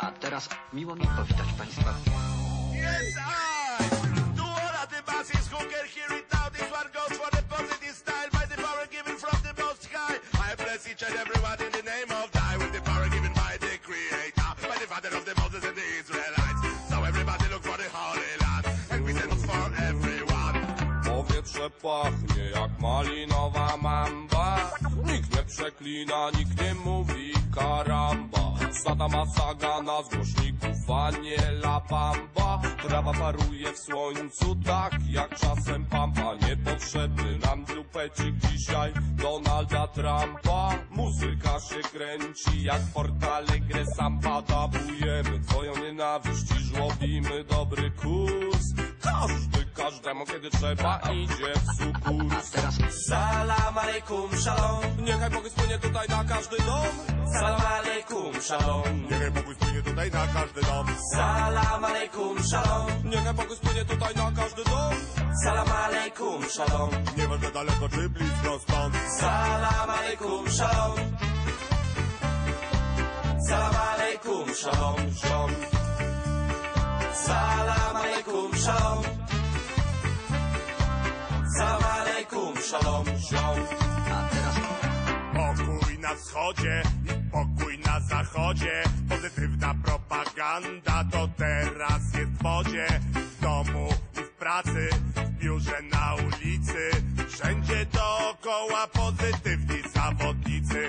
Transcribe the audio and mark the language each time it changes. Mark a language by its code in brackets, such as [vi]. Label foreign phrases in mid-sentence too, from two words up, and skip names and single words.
[pl] teraz miło mi powitać Państwa. [en] Yes, I do all of the masses who can hear it now. This one goes for the positive style by the power given from the Most High. I bless each and everyone in the name of Thy with the power given by the Creator, by the Father of the Moses and the Israelites. So everybody look for the Holy Land, and we send us for everyone. [pl] Powietrze pachnie jak malinowa mamba. Nikt nie przeklina, nikt nie mówi karamba. Sadama Sagana z głośników Aniela Bamba. Trawa paruje w słońcu tak jak czasem pampa. Niepotrzebny nam dupecik dzisiaj Donalda Trumpa. Muzyka się kręci jak w Portale grę sam padabujemy. Twoją nienawiść i żłobimy dobry kurs. Każdy każdemu kiedy trzeba idzie w sukurs. [ar] سلام عليكم shalom. [pl] Niechaj pokój spłynie tutaj na każdy dom. [ar] سلام عليكم shalom. [pl] Niechaj pokój spłynie tutaj na każdy dom. [ar] سلام عليكم shalom. [pl] Niechaj pokój spłynie tutaj na każdy dom. [ar] سلام عليكم shalom. [pl] Nieważne daleko czy blisko stąd. [ar] سلام عليكم shalom. سلام عليكم shalom. [pl] Ziom. [ar] سلام عليكم shalom. سلام عليكم shalom. [pl] Ziom. A teraz Pokój na wschodzie i pokój na zachodzie. Pozytywna propaganda to teraz jest w wodzie. W domu i w pracy, w biurze, na ulicy. Wszędzie dookoła pozytywni zawodnicy.